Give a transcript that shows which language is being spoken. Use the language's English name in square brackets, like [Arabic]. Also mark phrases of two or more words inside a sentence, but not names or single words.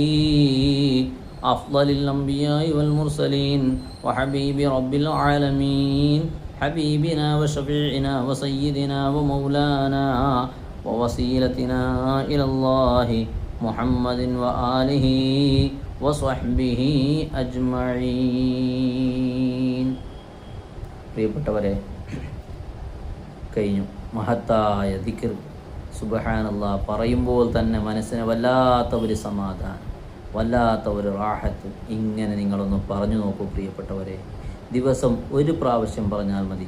[Arabic] أفضل الأنبياء والمرسلين وحبيب رب العالمين حبيبنا وشفيعنا وسيدنا ومولانا ووسيلتنا إلى الله محمد وآله وصحبه أجمعين. [Malayalam] പ്രിയപ്പെട്ടവരെ, കഴിഞ്ഞു മഹത്തായ ദിക്ർ. സുബ്ഹാനല്ലാഹ് പറയുമ്പോൾ തന്നെ മനസ്സിന് വല്ലാത്ത ഒരു സമാധാനം, വല്ലാത്ത ഒരു റാഹത്ത്. ഇങ്ങനെ നിങ്ങളൊന്ന് പറഞ്ഞു നോക്കൂ പ്രിയപ്പെട്ടവരെ. ദിവസം ഒരു പ്രാവശ്യം പറഞ്ഞാൽ മതി.